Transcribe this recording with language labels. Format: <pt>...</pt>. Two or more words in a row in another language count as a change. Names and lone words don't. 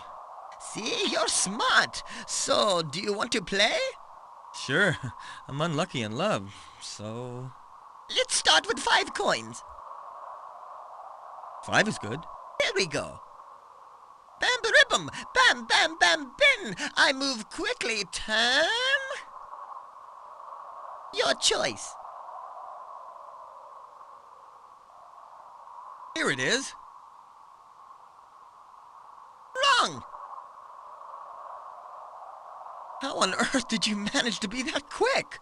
<en>See, you're smart. So, do you want to play? Sure, I'm unlucky in love, so... Let's start with 5 coins. 5 is good. There we go. Bam-ba-ribbum, bam, bam, bam, bin. I move quickly, turn. Your choice. Here it is. Wrong. How on earth did you manage to be that quick?</en>